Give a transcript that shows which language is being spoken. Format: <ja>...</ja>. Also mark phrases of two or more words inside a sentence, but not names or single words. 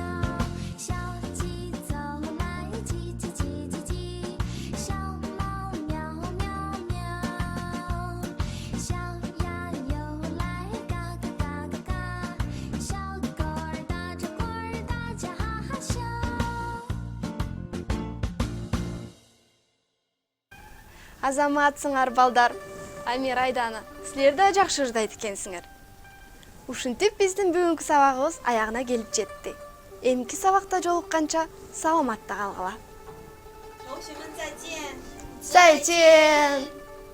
<zh>小鸡走来，叽叽叽叽叽；小猫喵喵喵；小鸭游来，嘎嘎嘎嘎嘎；小狗儿打着滚儿，大家哈哈笑。</zh> <ky>Азаматсыңар балдар. Амир, Айдана, силер да жакшы ырдайт экенсиңер. Ушинтип биздин бүгүнкү сабагыбыз аягына келип жетти. Эмки сабакта жолукканча саламатта калгыла.</ky> <zh>同学们再见。再见。</zh>